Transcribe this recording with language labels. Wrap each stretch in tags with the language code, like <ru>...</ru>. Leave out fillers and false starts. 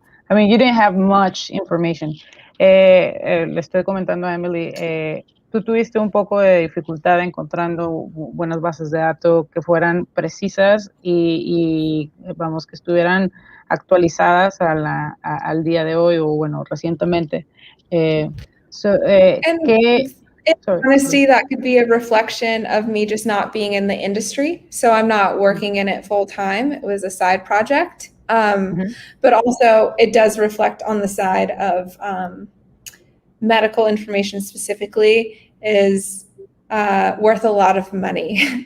<en>I mean, you didn't have much information.</en> <es>Le estoy comentando a Emily, tú tuviste un poco de dificultad encontrando buenas bases de datos que fueran precisas y vamos, que estuvieran actualizadas al día de hoy o, bueno, recientemente.</es> <en>And</en> <es>¿qué?</es> <en>in honesty, that could be a reflection of me just not being in the industry. So I'm not working in it full time. It was a side project. But also it does reflect on the side of medical information specifically is worth a lot of money.</en>